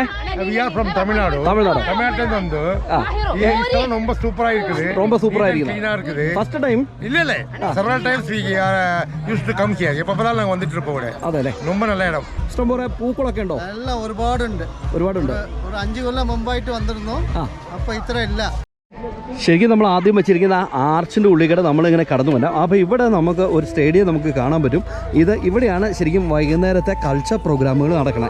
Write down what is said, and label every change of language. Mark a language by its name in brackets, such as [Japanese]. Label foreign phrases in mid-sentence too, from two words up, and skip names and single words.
[English] We are from Tamil Nadu. [Tamil] தமிழ்நாட்டுல வந்து ரொம்ப சூப்பரா இருக்குது. ரொம்ப சூப்பரா இருக்குது. கிளீனா இருக்குது. [English] first time இல்ல several times we used to come here. [Tamil] எப்பப்பலாம் நாங்க வந்துட்டு இருப்போம் ഇവിടെ. [Malayalam] അതെല്ലേ? [Tamil] ரொம்ப நல்ல இடம். [Malayalam] ഇഷ്ടംപോലെ പൂക്കളൊക്കെ ഉണ്ടോ? എല്ലാം ഒരുപാടുണ്ട്. ഒരു 5 കൊല്ലം മുമ്പായിട്ട് വന്നിരുന്നു. അപ്പൊ ഇത്ര ഇല്ല. ശരിക്കും നമ്മൾ ആദ്യം വെച്ചിരിക്കുന്ന ആർച്ചിൻ്റെ ഉള്ളിൽ നമ്മളിങ്ങനെ കടന്നു വരാം. അപ്പോൾ ഇവിടെ നമുക്ക് ഒരു സ്റ്റേഡിയം നമുക്ക് കാണാൻ പറ്റും. ഇവിടെയാണ് ശരിക്കും വൈകുന്നേരത്തെ [English] culture programmes [Malayalam] നടക്കുന്നത്.